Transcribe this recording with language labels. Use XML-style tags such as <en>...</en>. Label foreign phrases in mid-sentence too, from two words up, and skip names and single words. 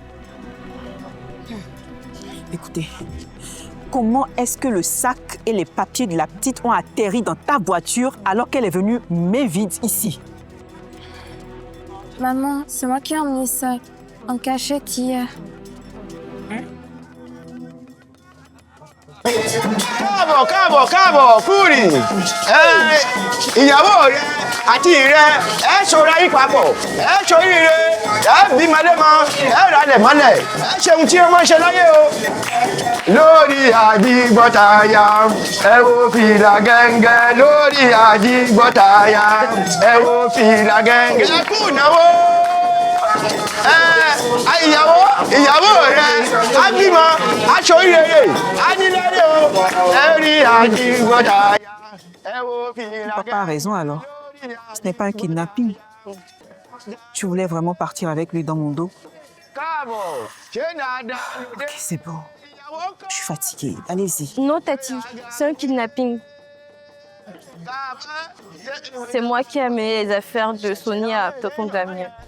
<fr>Écoutez, comment est-ce que le sac et les papiers de la petite ont atterri dans ta voiture alors qu'elle est venue main vide ici? Maman, c'est moi qui ai emmené ça en cachette hier.</fr> <yo>Káàbọ̀ Kúrì ìyàwó rẹ àti rẹ ẹ ṣọ́ra yín papọ̀ ẹ ṣoríire ẹ bímọ lẹ́mọ ẹ ralẹ̀ mọ́lẹ̀ ẹ ṣeun tí wọ́n ṣe láyé o. lórí àdìgbọ́tàyà ẹ wo fìlà gẹ́ngẹ́ lórí àdìgbọ́tàyà ẹ wo fìlà gẹ́ngẹ́ ẹ kú ìnáwó. ìyàwó rẹ á bímọ á ṣoríire á nílẹ̀ o.</yo> <fr>Papa a raison alors. Ce n'est pas un kidnapping. Tu voulais vraiment partir avec lui dans mon dos? Ok, c'est bon. Je suis fatiguée. Allez-y. Non, Tati, c'est un kidnapping. C'est moi qui ai amené les affaires de Sonia à Tonton Damien.</fr>